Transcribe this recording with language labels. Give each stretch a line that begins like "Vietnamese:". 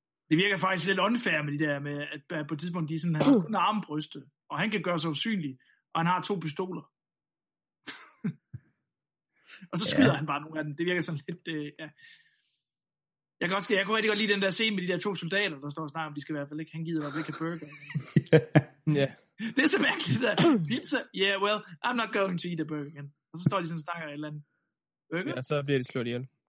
Danish: Det virker faktisk lidt unfair med de der, med at på et tidspunkt de sådan har kun armbryste, og han kan gøre sig usynlig, og han har to pistoler. Og så skyder han bare nogle af dem. Det virker sådan lidt... Jeg kunne rigtig godt lide den der scene med de der to soldater, der står og snakker om, de skal i hvert fald ikke. Han gider i hvert fald ikke have burger. Det er så mærkeligt, det der. Pizza?
English: Yeah, well, I'm not going to eat a burger again.
Danish: Og så står de sådan og snakker et eller andet. Ja, så bliver de slået ihjel.